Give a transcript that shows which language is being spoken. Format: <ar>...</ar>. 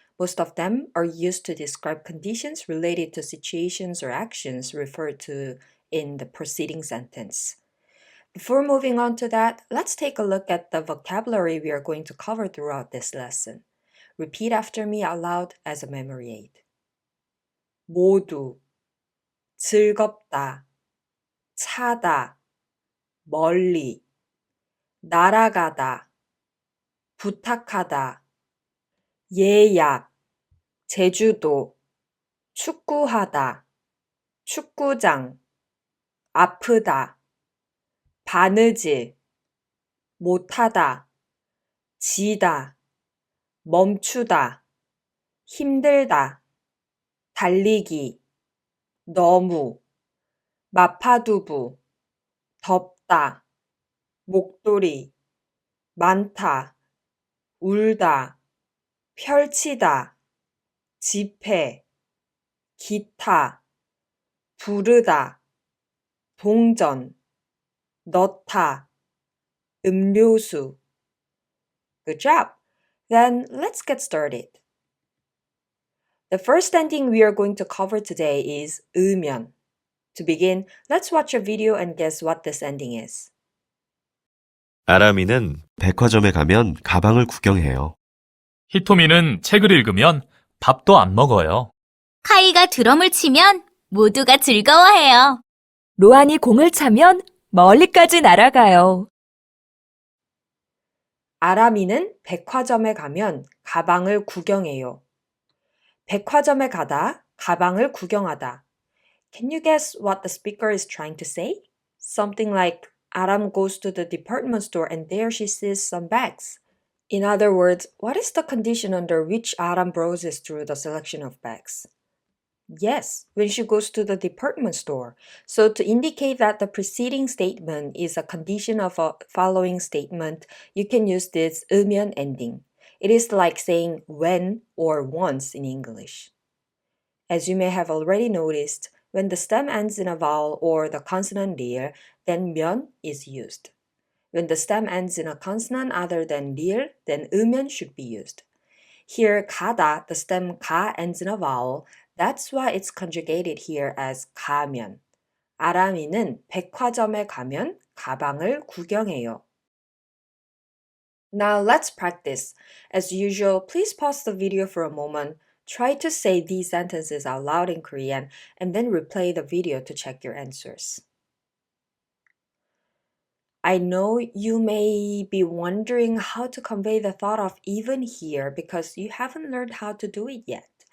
<en>Most of them are used to describe conditions related to situations or actions referred to in the preceding sentence. Before moving on to that, let's take a look at the vocabulary we are going to cover throughout this lesson. Repeat after me out loud as a memory aid.</en> <ko>모두, 즐겁다, 차다, 멀리, 날아가다, 부탁하다, 예약, 제주도, 축구하다, 축구장, 아프다, 바느질, 못하다, 지다, 멈추다, 힘들다, 달리기, 너무, 마파두부, 덥다, 목도리, 많다, 울다, 펼치다, 집회, 기타, 부르다, 동전, 넣다, 음료수.</ko> <en>Good job! Then let's get started. The first ending we are going to cover today is 으면. To begin, let's watch a video and guess what this ending is.</en> <ko>아람이는 백화점에 가면 가방을 구경해요. 히토미는 책을 읽으면 밥도 안 먹어요. 카이가 드럼을 치면 모두가 즐거워해요. 로안이 공을 차면 멀리까지 날아가요. 아람이는 백화점에 가면 가방을 구경해요. 백화점에 가다, 가방을 구경하다.</ko> <en>Can you guess what the speaker is trying to say? Something like, Aram goes to the department store and there she sees some bags. In other words, what is the condition under which Aram browses through the selection of bags? Yes, when she goes to the department store. So to indicate that the preceding statement is a condition of a following statement, you can use this 으면 ending. It is like saying when or once in English. As you may have already noticed, when the stem ends in a vowel or the consonant 리을, then 면 is used. When the stem ends in a consonant other than 리을, then 으면 should be used. Here, 가다, the stem 가 ends in a vowel. That's why it's conjugated here as 가면.</en> <ko>아람이는 백화점에 가면 가방을 구경해요.</ko> <en>Now let's practice. As usual, please pause the video for a moment. Try to say these sentences out loud in Korean and then replay the video to check your answers. I know you may be wondering how to convey the thought of even here because you haven't learned how to do it yet.</en>